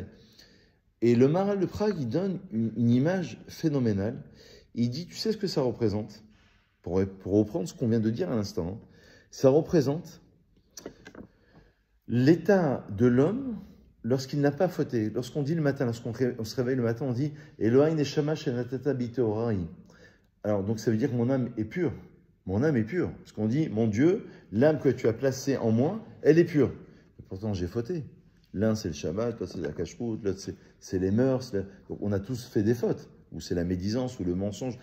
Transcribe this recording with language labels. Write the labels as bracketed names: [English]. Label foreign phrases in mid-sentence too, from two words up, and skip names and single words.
[French] Et le Maharal de Prague, il donne une image phénoménale. Il dit, tu sais ce que ça représente? Pour reprendre ce qu'on vient de dire à l'instant, ça représente L'état de l'homme, lorsqu'il n'a pas fauté, lorsqu'on dit le matin, lorsqu'on se réveille le matin, on dit [Hebrew] אלהי נשמה שנתת בי טהורה. [French] Alors, donc ça veut dire que mon âme est pure. Mon âme est pure. Parce qu'on dit, mon Dieu, l'âme que tu as placée en moi, elle est pure. Et pourtant, j'ai fauté. L'un, c'est le Shabbat, l'autre, c'est la cache-route, l'autre, c'est les mœurs. Donc, on a tous fait des fautes. Ou c'est la médisance, ou le mensonge.